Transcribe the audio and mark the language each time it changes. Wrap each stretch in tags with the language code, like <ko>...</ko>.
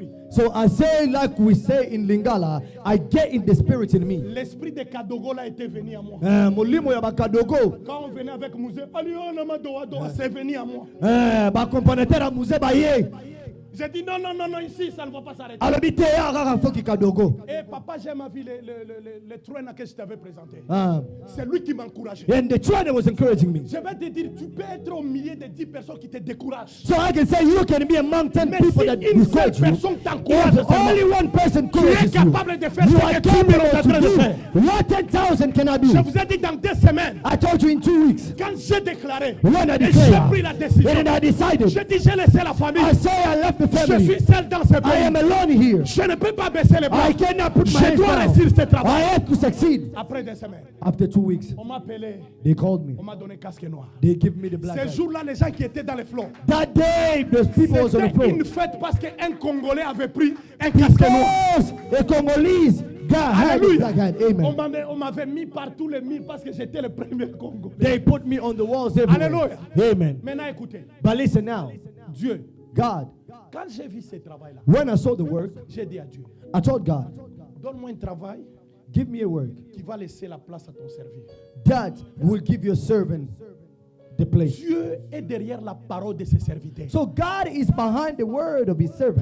<en>So I say, like we say in Lingala, I get in the spirit in me.</en> <fr>L'esprit de Kadogo là était venu à moi.</fr> <ln>Molimo ya Kadogo.</ln> <fr>Quand on venait avec Mouzé, c'est venu à moi. J'ai dit non, ici ça ne va pas s'arrêter. Et papa, j'ai ma vie, le train que je t'avais présenté. C'est lui qui m'encourageait.</fr> <en>And the trainer was encouraging me.</en> <fr>Je vais te dire, tu peux être au milieu de 10 personnes qui te découraged.</fr> <en>So I can say you can be among 10 people that discourage you. If only one person encourages you, you are capable of doing what 10,000 cannot do.</en> <fr>Je vous ai dit dans 2 semaines.</fr> <en>I told you in 2 weeks.</en> <fr>Quand j'ai déclaré,</fr> <en>when I</en> <fr>et j'ai pris la décision,</fr> <en>and I decided,</en> <fr>j'ai dit j'ai laissé la famille.</fr> <en>I say I left the family.</en> <fr>Je suis seul dans ce pays.</fr> <en>I am alone here.</en> <fr>Je ne peux pas baisser les bras.</fr> <en>I cannot put my</en> <fr>je</fr> <en>hands</en> <fr>dois</fr> <en>down.</en> <fr>réussir ce travail.</fr> <en>I have to succeed.</en> <fr>Après 2 semaines,</fr> <en>after 2 weeks,</en> <fr>on m'a appelé.</fr> <en>They called me.</en> <fr>On m'a donné casque noir.</fr> <en>They give me the black.</en> <fr>Ces jours-là, les gens qui étaient dans les flots.</fr> <en>That day, those people was on the floor.</en> <fr>C'était une fête parce qu'un Congolais avait pris un casque noir.</fr> <en>The Congolese God had a black hat. Amen.</en> <fr>On m'avait mis partout les murs parce que j'étais le premier Congolais.</fr> <en>They put me on the walls everywhere.</en> <fr>Alléluia.</fr> <en>Amen.</en> <fr>Maintenant, écoutez.</fr> <en>But listen now.</en> <fr>Dieu.</fr> <en>God.</en> <fr>Quand j'ai vu ce travail-là,</fr> <en>when I saw the work,</en> <fr>j'ai dit à Dieu,</fr> <en>I told God,</en> <fr>donne-moi un travail,</fr> <en>give me a work</en> <fr>qui va laisser la place à ton serviteur.</fr> <en>That will give your servant the place.</en> <fr>Dieu est derrière la parole de ses serviteurs.</fr> <en>So God is behind the word of his servant</en>